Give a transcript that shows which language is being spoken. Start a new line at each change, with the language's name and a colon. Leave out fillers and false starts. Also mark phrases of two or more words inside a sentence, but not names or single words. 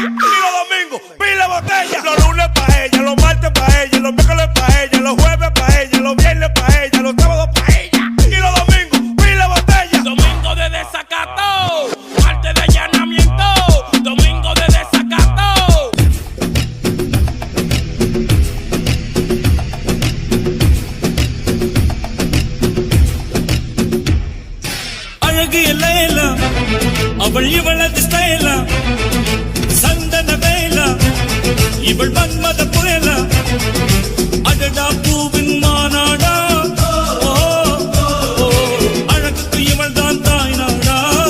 Spanish: Y los domingos, pila botella. Los lunes pa' ella, los martes pa' ella, los miércoles pa' ella, los jueves pa' ella, los viernes pa' ella, los sábados pa' ella. Y los domingos, pila botella. Domingo de desacato, martes de allanamiento, domingo de desacato.
Tamil: அழகிய லைலா அவள் இவளது ஸ்டைலா சந்தன வேலா இவள் மன்மத புயலா அடடா பூவின் மாநாடா அழகுக்கு இவள் தான் தாய் நாடா